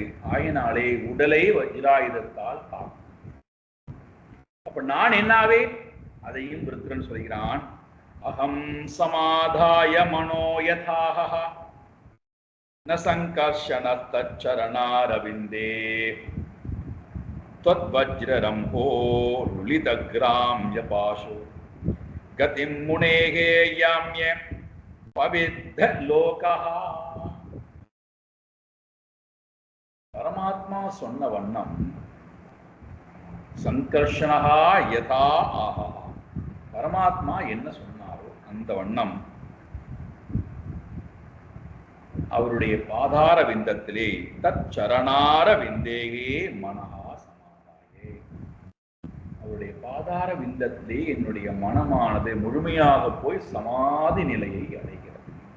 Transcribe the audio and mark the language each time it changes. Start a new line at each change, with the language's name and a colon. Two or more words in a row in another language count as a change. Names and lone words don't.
Tamil: ஆயினாலே உடலை வஜ்ராயுதத்தால் தாக்கும். அப்ப நான் என்னாவேன்? அதையும் விருத்திரன் சொல்கிறான்.
Sanskrit: अहं समाधाय मनो यथाह न सङ्कर्षण तच्चरणारविन्दे त्वत् वज्ररम्भो लुलितग्राम्यपाशो गतिं मुनेः याम्य पविद्ध लोकः.
Tamil: பரமாத்மா சொன்ன வண்ணம்
Sanskrit: सङ्कर्षणः यथा आह,
Tamil: பரமாத்மா என்ன சொன்னாரோ அந்த வண்ணம் அவருடைய பாதார விந்தத்திலே
Sanskrit: तत् चरणार विन्दे मनः समाधाय,
Tamil: அவருடைய பாதார விந்தத்திலே என்னுடைய மனமானது முழுமையாக போய் சமாதி நிலையை அடைகிறது.